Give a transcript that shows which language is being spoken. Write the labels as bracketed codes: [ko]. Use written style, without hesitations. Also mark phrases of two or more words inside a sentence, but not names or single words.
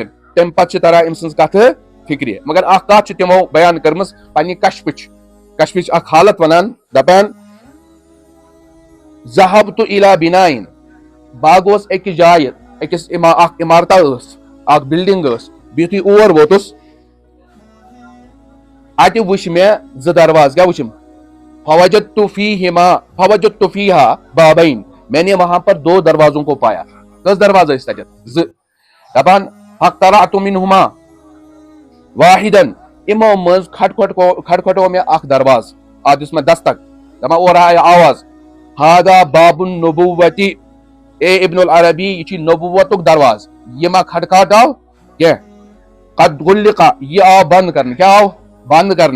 [ks] تمہِ پتہٕ چھِ تران أمۍ سٕنٛز کتھٕ فِکرِ. مگر اکھ کتھ چھِ تِمو بیان کٔرمٕژ پننہِ کشفٕچ اکھ حالت ونان دپان [ar] ذہبت الی بنائن [ks] بہٕ گوس أکِس جایہِ أکِس اکھ عمارتہ ٲس اکھ بلڈنگ ٲس بہٕ یِتھُے اور ووتُس اتہِ وٕچھ مےٚ زٕ دروازٕ کیٛاہ وٕچھِم [ar] فوجدت فیہا بابین [ur] میں نے وہاں پر 2 دروازوں کو پایا. [ks] کٔژ دروازٕ ٲسۍ تتٮ۪تھ 2. دپان [ar] فاقترعت منہما واحدن [ks] یِمو منٛز کھٹکھٹو مےٚ اکھ دروازٕ اتھ دِژ مےٚ دستک دپان اورٕ آیہِ آواز [ar] ہادا باب النبوۃ اے ابن العربی [ks] یہ چھُ نبوتُک دروازٕ یہِ ما کھٹکھٹاو کینٛہہ [ar] قد غلق [ks] یہِ آو بنٛد کرنہٕ کیٛاہ آو بنٛد کرنہٕ.